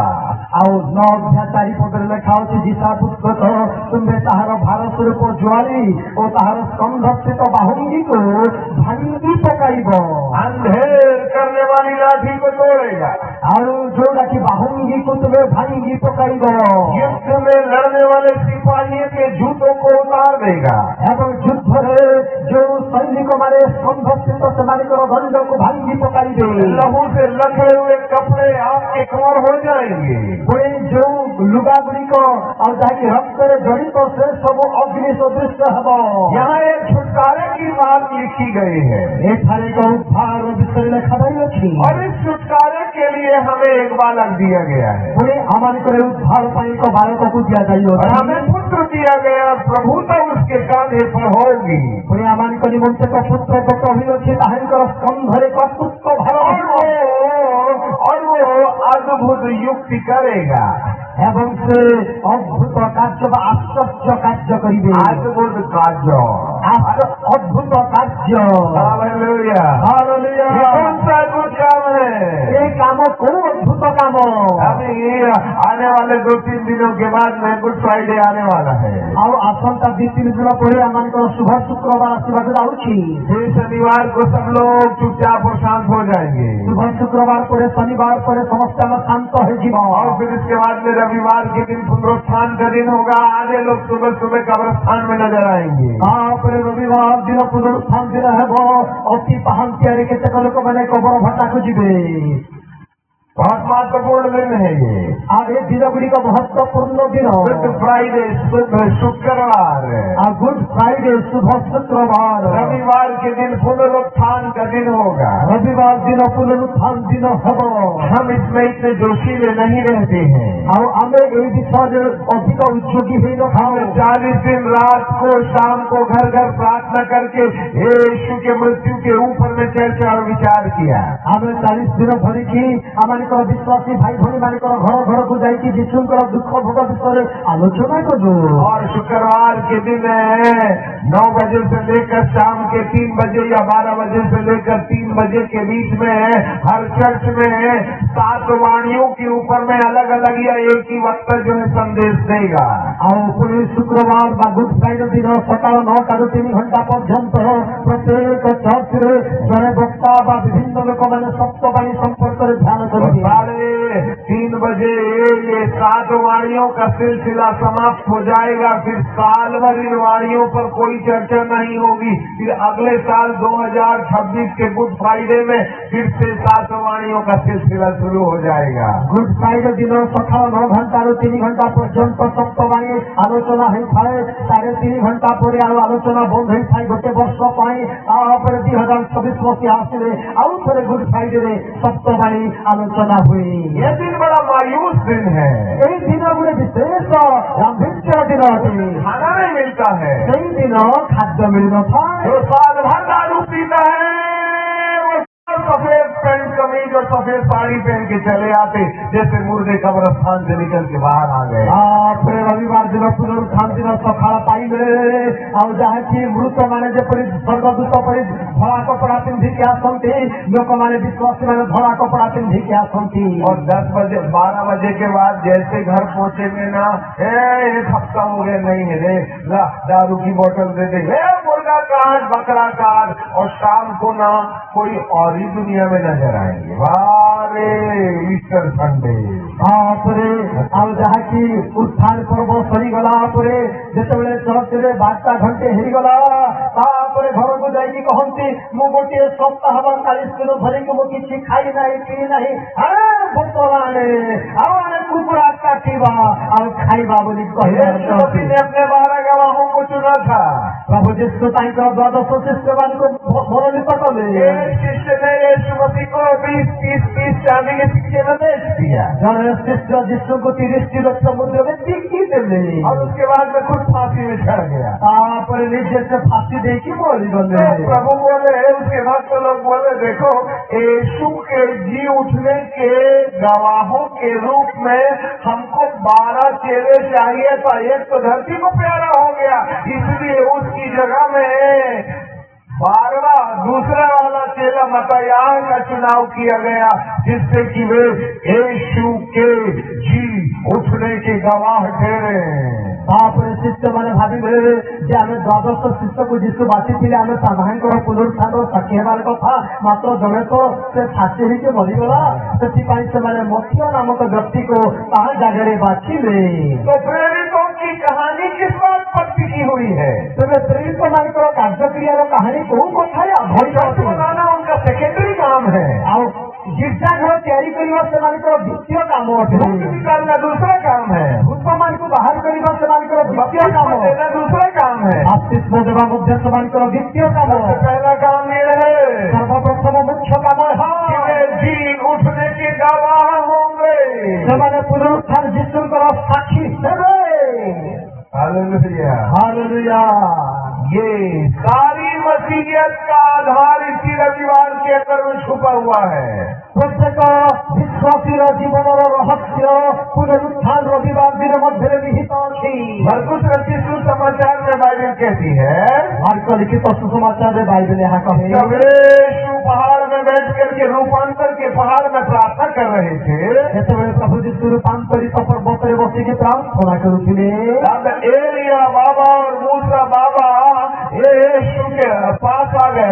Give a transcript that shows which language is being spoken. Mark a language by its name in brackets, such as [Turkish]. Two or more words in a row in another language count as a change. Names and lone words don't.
[Odia] ଆଉ 9 ଅଧ୍ୟାୟ 4 ପଦରେ ଲେଖା ଅଛି, ଯିଶା ପୁସ୍ତକ ତୁମେ ତାହାର ଭାର ସ୍ୱରୂପ ଜୁଆଳି ଓ ତାହାର ସ୍କନ୍ଧସ୍ଥିତ ବାହୁଙ୍ଗିକୁ ଭାଙ୍ଗି ପକାଇବ। [Hindi] अंधेर करने वाली लाठी को तोड़ेगा। [Odia] ଆଉ ଯୋଉଟାକି ବାହୁଙ୍ଗିକୁ ତୁମେ ଭାଙ୍ଗି ପକାଇବ। [Hindi] युद्ध में लड़ने वाले सिपाहियों के जूतों को उतार देगा। [Odia] ଏବଂ ଯୁଦ୍ଧରେ ଯୋଉ ସୈନିକମାନେ ସ୍କନ୍ଧସ୍ଥିତ ସେମାନଙ୍କର ଦଣ୍ଡକୁ ଭାଙ୍ଗି ପକାଇବେ। [Hindi] लहू से लखड़े हुए कपड़े आपके कमर हो जाएंगे। [Odia] ପୁଣି ଯୋଉ ଲୁଗା ଗୁଡ଼ିକ ଆଉ ଯାହାକି ରକ୍ତରେ ଜଡ଼ିତ ସେ ସବୁ ଅଗ୍ନି ସଦୃଶ ହେବ। [Hindi] यहाँ एक छुटकारे की बात लिखी गई है [Odia] ଏଠାରେ ଏକ ଉଦ୍ଧାର ବିଷୟରେ ଲେଖାଯାଇଅଛି। [Hindi] और इस छुटकारे के लिए हमें एक बालक दिया गया है [Odia] ପୁଣି ଆମମାନଙ୍କର ଉଦ୍ଧାର ପାଇଁ ଏକ ବାଳକକୁ [Hindi] और [Odia] ଦିଆଯାଇଅଛି। [Hindi] हमें पुत्र दिया गया। प्रभुता उसके कांधे पर होगी [Odia] ପୁଣି ଆମମାନଙ୍କ ନିମନ୍ତେ ଏକ ପୁତ୍ର ଦତ୍ତ ହୋଇଅଛି, ତାହାଙ୍କର ସ୍କନ୍ଧରେ କର୍ତ୍ତୃତ୍ୱ ଭାର ରହିବ। [Hindi] और वो अद्भुत युक्ति करेगा। [Odia] ଏବଂ ସେ ଅଦ୍ଭୁତ କାର୍ଯ୍ୟ ବା ଆଶ୍ଚର୍ଯ୍ୟ କାର୍ଯ୍ୟ କରିବେ। [Hindi] अद्भुत कार्य। [Odia] ଅଦ୍ଭୁତ କାର୍ଯ୍ୟ। [Hindi] हालेलुया। [Odia] ହାଲେଲୁୟା। [Hindi] ये कौन सा अद्भुत काम है? [Odia] ଏ କାମ କୋଉ ଅଦ୍ଭୁତ शुभ काम। [Hindi] अभी आने वाले 2-3 दिनों के बाद में गुड फ्राइडे आने वाला है। [Odia] ଆଉ ଆସନ୍ତା 2-3 ଦିନ ପରେ ଆମମାନଙ୍କର शुभ शुक्रବାର ଆସିବାକୁ ଯାଉଛି। [Hindi] फिर शनिवार को सब लोग चुपचाप और शांत हो जाएंगे। [Odia] शुभ शुक्रବାର ପରେ ଶନିବାର ପରେ ସମସ୍ତେ ଆମେ ଶାନ୍ତ ହେଇଯିବ। [Hindi] और फिर इसके बाद में रविवार के दिन पुनरुत्थान का दिन होगा। आधे लोग सुबह सुबह कब्रस्तान में नजर आएंगे। [Odia] ତାପରେ ରବିବାର ଦିନ ପୁନରୁତ୍ଥାନ ଦିନ ହେବ। ଅତି ପାହାନ୍ତିଆରେ କେତେକ ଲୋକମାନେ କବର ଭଟ୍ଟାକୁ ଯିବେ। [Hindi] बहुत महत्वपूर्ण दिन है ये। [Odia] ଆଉ ଏ ଦିନ ଗୁଡ଼ିକ ମହତ୍ୱପୂର୍ଣ୍ଣ ଦିନ। [Hindi] गुड फ्राइडे शुक्रवार, [Odia] ଆଉ ଗୁଡ୍ ଫ୍ରାଇଡେ शुभ शुक्रବାର। [Hindi] रविवार के दिन पुनरुत्थान का दिन होगा। [Odia] ରବିବାର ଦିନ ପୁନରୁତ୍ଥାନ ଦିନ ହେବ। [Hindi] हम इसमें इतने जोशीले नहीं रहते हैं। [Odia] ଆଉ ଆମେ ଏଇ ବିଷୟରେ ଅଧିକ ଉଦ୍योगी [Hindi] हम [Odia] ହୋଇନଥାଉ। [Hindi] 40 दिन रात को शाम को घर घर प्रार्थना करके यीशु के मृत्यु के ऊपर में चर्चा और विचार किया। [Odia] ଆମେ 40 ଦିନ ଧରିକି ଆମମାନଙ୍କର ବିଶ୍ୱାସୀ ଭାଇ ଭଉଣୀ ମାନଙ୍କର ଘର ଘରକୁ ଯାଇକି ଯୀଶୁଙ୍କର ଦୁଃଖ ଭୋଗ ବିଷୟରେ ଆଲୋଚନା କରୁ। [Hindi] और शुक्रवार के दिन 9 बजे से लेकर शाम के 3 बजे या 12 बजे से लेकर 3 बजे के बीच में हर चर्च में 7 वाणियों के ऊपर में अलग अलग या एक ही वक्त जो है संदेश देगा। [Odia] ଆଉ ପୁଣି ଶୁକ୍ରବାର ବା ଗୁଡ୍ ଫ୍ରାଇଡେ ଦିନ ସକାଳ 9ଟାରୁ 3 ଘଣ୍ଟା ପର୍ଯ୍ୟନ୍ତ ପ୍ରତ୍ୟେକ ଚର୍ଚ୍ଚରେ ଜଣେ ବକ୍ତା ବା ବିଭିନ୍ନ ଲୋକମାନେ ସତ୍ୟବାଣୀ ସମ୍ପର୍କରେ ଧ୍ୟାନ କରିବେ। [Hindi] 3:30 बजे ये 7 वाणियों का सिलसिला समाप्त हो जाएगा। फिर साल भर इन वाणियों पर कोई चर्चा नहीं होगी। फिर अगले साल 2026 के गुड फ्राइडे में फिर से 7 वाणियों का सिलसिला शुरू हो जाएगा। [Odia] ଗୁଡ୍ ଫ୍ରାଇଡେ ଦିନ ସକାଳ 9 ଘଣ୍ଟାରୁ 3 ଘଣ୍ଟା ପର୍ଯ୍ୟନ୍ତ ସତ୍ୟବାଣୀ ଆଲୋଚନା ହେଇଥାଏ। 3.5 ଘଣ୍ଟା ପରେ ଆଉ ଆଲୋଚନା ବନ୍ଦ ହେଇଥାଏ ଗୋଟେ ବର୍ଷ ପାଇଁ। ତାପରେ 2026 ମସିହା ଆସିଲେ ଆଉ ଥରେ ଗୁଡ୍ ଫ୍ରାଇଡେରେ ସତ୍ୟବାଣୀ ଆଲୋଚନା ହୁଏ। [Hindi] ये दिन बड़ा मायूस दिन है। [Odia] ଏଇ ଦିନ ଗୋଟେ ବିଶେଷ ଗାମ୍ଭୀର୍ଯ୍ୟ ଦିନ ଅଟେ। [Hindi] खाना नहीं मिलता है। [Odia] ସେଇ ଦିନ ଖାଦ୍ୟ ମିଳିନଥାଏ। [Hindi] जो साल भर दारू पीता है वो सफेद पैंट कमीज और सफेद साड़ी पहन के चले आते जैसे मुर्दे कब्रस्तान से निकल के बाहर आ गए। [Odia] ତାପରେ ରବିବାର ଦିନ ପୁନରୁତ୍ଥାନ ଦିନ ସକାଳ ପାଇଲେ ଆଉ ଯାହାକି ମୃତମାନେ ଯେପରି ସ୍ୱର୍ଗଦୂତ ପରି ଧଳା କପଡ଼ା ପିନ୍ଧିକି ଆସନ୍ତି, ଲୋକମାନେ ବିଶ୍ୱାସୀମାନେ ଧଳା କପଡ଼ା ପିନ୍ଧିକି ଆସନ୍ତି। [Hindi] और 10 बजे 12 बजे के बाद जैसे घर पहुंचेंगे ना, एक हफ्ता हो गया नहीं है रे, ला दारू की बोतल दे दे, मुर्गा काट बकरा काट। और शाम को ना कोई और ही दुनिया में नजर आएंगे। वारे ईस्टर संडे। [Odia] ତାପରେ ଆଉ ଯାହାକି ଉତ୍ଥାନ ପର୍ବ ସରିଗଲା ପରେ ଯେତେବେଳେ ଚର୍ଚ୍ଚରେ 12ଟା ଘଣ୍ଟେ ହେଇଗଲା, ତାପରେ ଘରକୁ ଯାଇକି କହନ୍ତି ମୁଁ ଗୋଟିଏ ସପ୍ତାହ ବା 40 ଦିନ ଧରିକି ମୁଁ କିଛି ଖାଇ ନାହିଁ ପିଇ ନାହିଁ। ବୋତଲ ଆଣେ ଆଉ ଆଣେ କୁକୁଡ଼ା କାଟିବା ଆଉ ଖାଇବା ବୋଲି କହିଲେ। [Hindi] यीशु ने अपने 12 गवाहों को चुना था। [Odia] ପ୍ରଭୁ ଯୀଶୁ ତାଙ୍କର 12 ଶିଷ୍ୟମାନଙ୍କୁ ମନୋନୀତ କଲେ। [Hindi] एक शिष्य ने यीशु मसीह को 20-30 चांदी के सिक्के में बेच दिया [Odia] ଜଣେ ଶିଷ୍ୟ ଯୀଶୁଙ୍କୁ 30ଟି ରୌପ୍ୟ ମୁଦ୍ରାରେ ବିକି ଦେଲେ। [Hindi] और उसके बाद में खुद फांसी में चढ़ गया। [Odia] ତାପରେ ନିଜେ ସେ फांसी ଦେଇକି ମରିଗଲେ। [Hindi] तो प्रभु बोले, उसके भक्त लोग बोले, देखो यीशु के जी उठने के गवाहों के रूप में हमको 12 चेले चाहिए था। एक तो धरती को प्यारा हो गया, इसलिए उसकी जगह में 12वां दूसरा वाला चेला मत्तयाह का चुनाव किया गया, जिससे कि वे यीशु के जी उठने के गवाह ठहरे। [Odia] ତାପରେ ଶିଷ୍ୟମାନେ ଭାବିଲେ ଯେ ଆମେ 12 ଶିଷ୍ୟକୁ ଯୀଶୁ ବାଛିଥିଲେ, ଆମେ ତାହାଙ୍କର ପୁନରୁତ୍ଥାନର ସାକ୍ଷୀ ହେବାର କଥା, ମାତ୍ର ଜଣେ ତ ସେ ଫାଶୀ ହେଇକି ମରିଗଲା। ସେଥିପାଇଁ ସେମାନେ ମଥିୟ ନାମକ ବ୍ୟକ୍ତିକୁ ତାହା ଜାଗାରେ ବାଛିଲେ। [Hindi] तो प्रेरितों की कहानी किस बात पर टिकी हुई है? [Odia] ତେବେ ପ୍ରେରିତମାନଙ୍କର କାର୍ଯ୍ୟକ୍ରିୟାର କାହାଣୀ କୋଉ କଥାରେ ଆଧାରିତ [Hindi] चर्च [Odia] ଅଟେ? [Hindi] बनाना उनका सेकेंडरी काम है। [Odia] ଆଉ ଗିର୍ଜାଘର ତିଆରି କରିବା ସେମାନଙ୍କର ଦ୍ୱିତୀୟ କାମ ଅଟେ। [Hindi] भूत निकालना दूसरा काम है। [Odia] ଭୂତମାନଙ୍କୁ ବାହାର କରିବା ସେମାନଙ୍କର ଦ୍ୱିତୀୟ କାମ। [Hindi] बपतिस्मा देना दूसरा काम है। [Odia] ବାପ୍ତିସ୍ମ ଦେବା ମଧ୍ୟ ସେମାନଙ୍କର ଦ୍ୱିତୀୟ କାମ। [Hindi] सबसे पहला काम ये है [Odia] ସର୍ବପ୍ରଥମ ମୁଖ୍ୟ କାମ [Hindi] कि वे जी उठने के गवाह होंगे। [Odia] ସେମାନେ ପୁନରୁତ୍ଥାନ ଯୀଶୁଙ୍କର ସାକ୍ଷୀ ହେବେ। [Hindi] हालेलुया। [Odia] ହାଲେଲୁୟା। [Hindi] ये सारी मसीहियत का आधार इसी रविवार के अंदर में छुपा हुआ है। [Odia] ପ୍ରତ୍ୟେକ ବିଶ୍ୱାସୀର ଜୀବନର ରହସ୍ୟ ପୁନରୁତ୍ଥାନ ରବିବାର ଦିନ ମଧ୍ୟରେ ନିହିତ ଅଛି। [Hindi] मरकुस रचित सुसमाचार में बाइबल कहती है, [Odia] ମାର୍କ ଲିଖିତ ସୁସମାଚାରରେ ବାଇବେଲ ଏହା କହେ, [Hindi] जब यीशु पहाड़ में बैठ करके रूपांतर के पहाड़ में प्रार्थना कर रहे थे, [Odia] ଯେତେବେଳେ ପ୍ରଭୁ ଯୀଶୁ ରୂପାନ୍ତରିତ ପର୍ବତରେ ବସିକି ପ୍ରାର୍ଥନା କରୁଥିଲେ, [Hindi] तब एलिया बाबा और मूसा बाबा ये यीशु के पास आ गए।